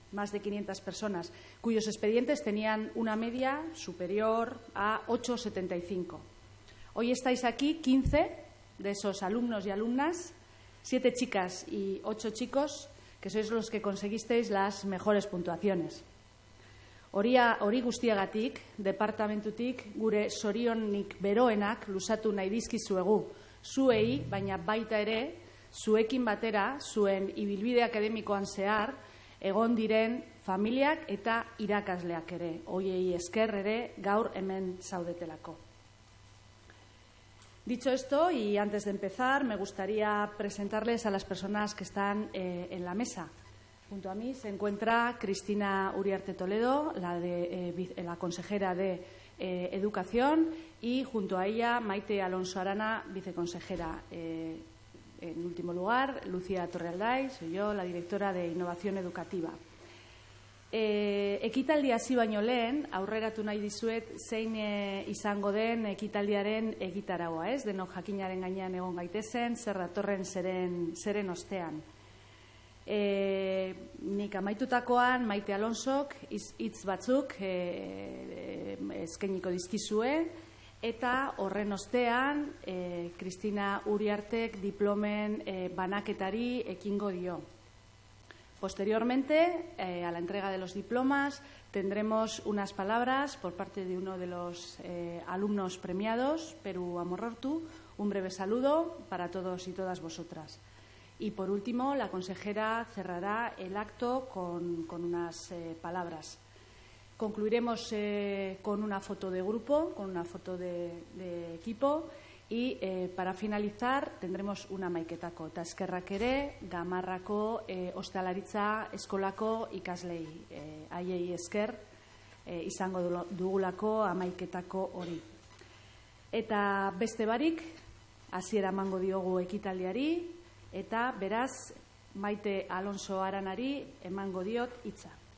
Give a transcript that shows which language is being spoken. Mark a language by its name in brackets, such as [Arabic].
[Spanish] Más de 500 personas, cuyos expedientes tenían una media superior a 8,75. Hoy estáis aquí 15 de esos alumnos y alumnas, 7 chicas y 8 chicos, que sois los que conseguisteis las mejores puntuaciones. [Basque] Hori guztiagatik, departamentutik, gure zorionik beroenak luzatu nahi dizkizuegu, zuei, baina baita ere, zuekin batera, zuen ibilbide akademikoan zehar, egon diren familiak eta irakasleak ere, hoiei esker ere gaur hemen zaudetelako. [Spanish] Dicho esto, y antes de empezar, me gustaría presentarles a las personas que están en la mesa. Junto a mí se encuentra Cristina Uriarte Toledo, la consejera de Educación, y junto a ella Maite Alonso Arana, viceconsejera. En último lugar, Lucía Torrealday, soy yo, la directora de Innovación Educativa. [Basque] Ekitaldia hasi baino lehen, aurreratu nahi dizuet zein izango den ekitaldiaren egitaraua, denok jakinaren gainean egon gaitezen, zer datorren zeren ostean. Nik amaitutakoan Maite Alonsok hitz batzuk eskainiko dizkizue, eta horren ostean Cristina Uriartek diplomen banaketari ekingo dio. [Spanish] Posteriormente, a la entrega de los diplomas, tendremos unas palabras por parte de uno de los alumnos premiados, Peru Amorortu, un breve saludo para todos y todas vosotras. Y por último, la consejera cerrará el acto con unas palabras. Concluiremos con una foto de grupo, con una foto de equipo. Y para finalizar tendremos una [Basque] maiketako, eta eskerrak ere Gamarrako ostalaritza eskolako ikaslei, haiei esker izango dugulako amaiketako hori. Eta beste barik, hasiera emango diogu ekitaldiari, eta beraz Maite Alonso Aranari emango diot hitza.